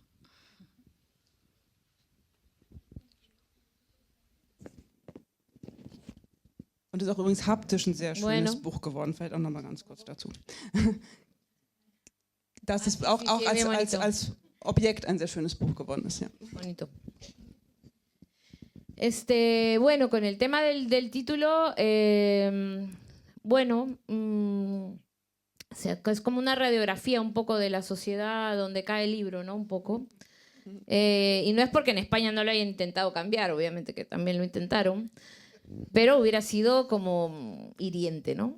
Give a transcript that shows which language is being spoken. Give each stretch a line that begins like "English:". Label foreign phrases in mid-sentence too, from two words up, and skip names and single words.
German: Und ist auch übrigens haptisch ein sehr schönes Buch geworden. Vielleicht auch noch mal ganz kurz dazu. Dass es auch als Objekt ein sehr schönes Buch geworden ist. Ja.
Spanish: Bonito. Bueno, con el tema del título, bueno, o sea, es como una radiografía un poco de la sociedad donde cae el libro, ¿no? Un poco. Y no es porque en España no lo hayan intentado cambiar, obviamente que también lo intentaron, pero hubiera sido como hiriente, ¿no?